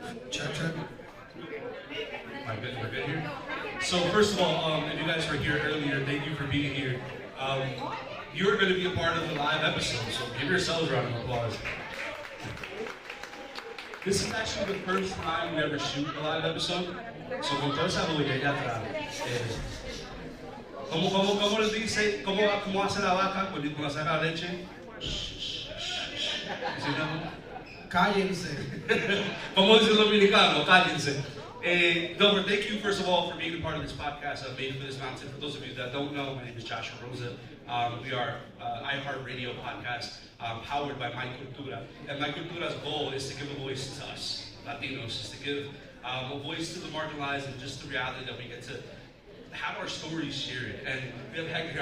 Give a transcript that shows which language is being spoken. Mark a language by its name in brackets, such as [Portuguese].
[English] Check. We're good here. So first of all, if you guys were here earlier, thank you for being here. You're going to be a part of the live episode, so give yourselves a round of applause. This is actually the first time we ever shoot a live episode. [Spanish] So con toda esa bulla allá atrás. ¿Cómo les dice? ¿Cómo hace la vaca cuando saca leche? Cállense. ¿Cómo dice el dominicano? Cállense. [English] Delbert, thank you first of all for being a part of this podcast of Made for This Mountain. For those of you that don't know, my name is Joshua Rosa. We are iHeartRadio podcast powered by My Cultura. And My Cultura's goal is to give a voice to us, Latinos, is to give a voice to the marginalized and just the reality that we get to have our stories shared. And we have Hector here.